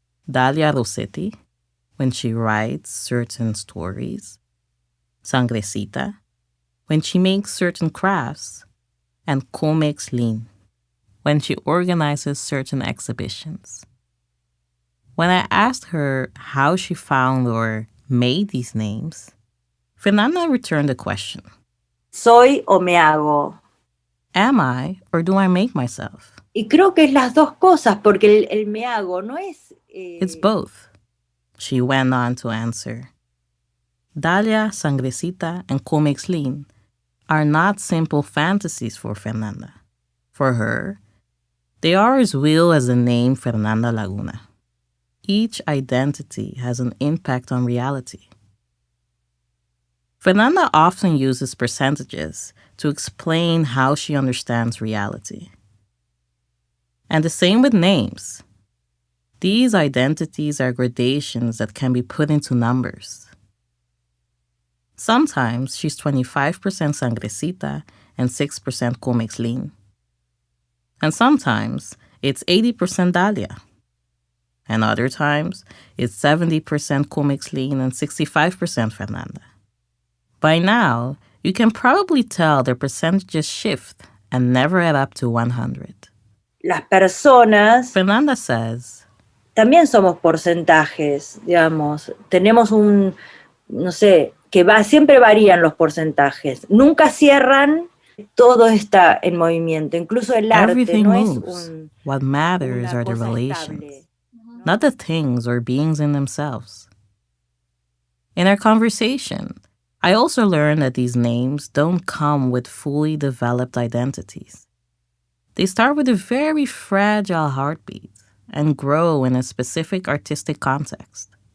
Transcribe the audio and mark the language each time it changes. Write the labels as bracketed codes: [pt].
[en] Dalia Rossetti, when she writes certain stories, Sangrecita, when she makes certain crafts, and Comex Lean, when she organizes certain exhibitions. When I asked her how she found or made these names, Fernanda returned the question. [es] ¿Soy o me hago? [en] Am I or do I make myself? [es] Y creo que es las dos cosas, porque el me hago no es... [en] It's both, she went on to answer. Dalia, Sangrecita, and Comex Lean are not simple fantasies for Fernanda. For her, they are as real as the name Fernanda Laguna. Each identity has an impact on reality. Fernanda often uses percentages to explain how she understands reality. And the same with names. These identities are gradations that can be put into numbers. Sometimes she's 25% Sangrecita and 6% Comex Lean. And sometimes it's 80% Dalia. And other times it's 70% Comex Lean and 65% Fernanda. By now, you can probably tell their percentages shift and never add up to 100. [es] Las personas... [en] Fernanda says, [es] también somos porcentajes, digamos. Tenemos no sé, siempre varían los porcentajes. Nunca cierran, todo está en movimiento. Incluso el arte [en] everything no moves. What matters are the relations, not the things or beings in themselves. In our conversation, I also learned that these names don't come with fully developed identities. They start with a very fragile heartbeat and grow in a specific artistic context.